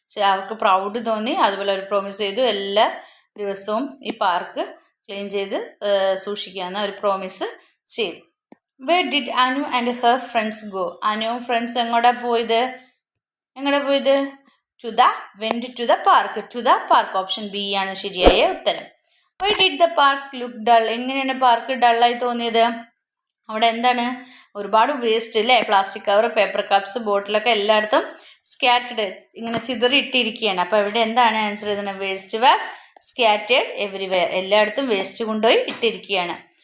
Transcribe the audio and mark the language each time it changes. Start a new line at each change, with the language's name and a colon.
Malayalam: അവർക്ക് പ്രൗഡ് തോന്നി. അതുപോലെ അവർ പ്രോമിസ് ചെയ്തു എല്ലാ ദിവസവും ഈ പാർക്ക് ക്ലീൻ ചെയ്ത് സൂക്ഷിക്കാമെന്ന് അവർ പ്രോമിസ് ചെയ്തു.
English: Where did Anu and her friends go?
Malayalam: അനുവും friends എങ്ങോട്ടാ പോയത്?
English: went to the park. To the park.
Malayalam: Option B ആണ് ശരിയായ ഉത്തരം.
English: Why did the park look dull?
Malayalam: എങ്ങനെയാണ് പാർക്ക് ഡള്ളായി തോന്നിയത്? അവിടെ എന്താണ്? ഒരുപാട് വേസ്റ്റ് അല്ലേ? പ്ലാസ്റ്റിക് കവർ, പേപ്പർ കപ്സ്, ബോട്ടിലൊക്കെ എല്ലായിടത്തും സ്കാറ്റേഡ്, ഇങ്ങനെ ചിതറി ഇട്ടിരിക്കുകയാണ്. അപ്പോൾ ഇവിടെ എന്താണ് ആൻസർ ചെയ്തത്?
English: Waste was scattered everywhere.
Malayalam: എല്ലായിടത്തും വേസ്റ്റ് കൊണ്ടുപോയി ഇട്ടിരിക്കുകയാണ്.